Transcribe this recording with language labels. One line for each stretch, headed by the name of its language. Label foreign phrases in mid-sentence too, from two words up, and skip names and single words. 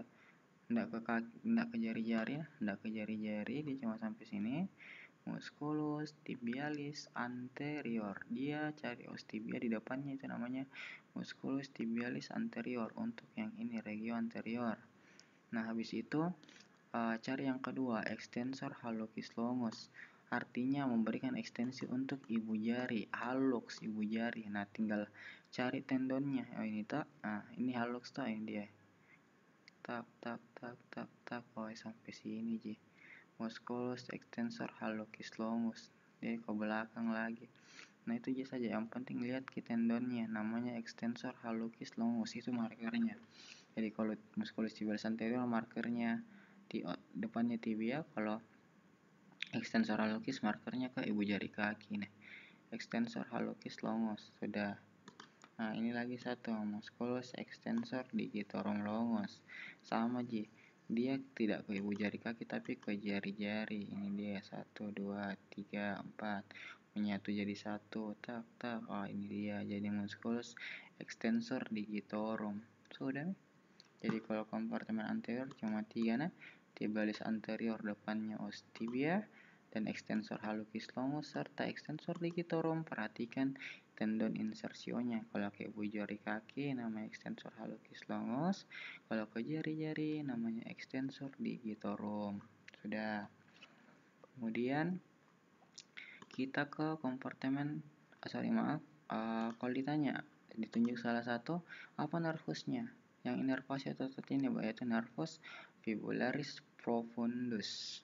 Indonesian: Nggak ke kaki, nggak ke jari-jari ya, nggak ke jari-jari, dia cuma sampai sini.
Latin: Musculus tibialis anterior.
Indonesian: Dia cari
Latin: os tibia
Indonesian: di depannya, itu namanya
Latin: musculus tibialis anterior
Indonesian: untuk yang ini
Latin: regio anterior.
Indonesian: Nah, habis itu cari yang kedua,
Latin: extensor hallucis longus.
Indonesian: Artinya memberikan ekstensi untuk ibu jari, hallux ibu jari. Nah, tinggal cari tendonnya. Oh, ini tak. Nah, ini hallux tak, ini dia. Tak. Oh, sampai sini ji.
Latin: Musculus extensor hallucis longus.
Indonesian: Dia ke belakang lagi. Nah, itu aja saja. Yang penting lihat ke tendonnya, namanya
Latin: extensor hallucis longus,
Indonesian: itu markernya. Jadi kalau
Latin: musculus tibialis anterior
Indonesian: markernya di depannya tibia, kalau
Latin: extensor hallucis
Indonesian: markernya ke ibu jari kaki. Nih,
Latin: extensor hallucis longus sudah.
Indonesian: Nah, ini lagi satu,
Latin: musculus extensor digitorum longus.
Indonesian: Sama ji, dia tidak ke ibu jari kaki tapi ke jari-jari. Ini dia 1, 2, 3, 4 menyatu jadi satu. Tak. Oh, ini dia jadi
Latin: musculus extensor digitorum.
Indonesian: Sudah. Jadi kalau kompartemen anterior cuma 3 nah,
Latin: tibialis anterior
Indonesian: depannya
Latin: os tibia
Indonesian: dan
Latin: extensor hallucis longus
Indonesian: serta
Latin: extensor digitorum.
Indonesian: Perhatikan tendon insersionya. Kalau ke ibu jari kaki namanya
Latin: extensor hallucis longus,
Indonesian: kalau ke jari-jari namanya
Latin: extensor digitorum.
Indonesian: Sudah. Kemudian kita ke kompartemen kalau ditanya ditunjuk salah satu, apa nervusnya yang inervasi otot ini, yaitu
Latin: nervus fibularis profundus.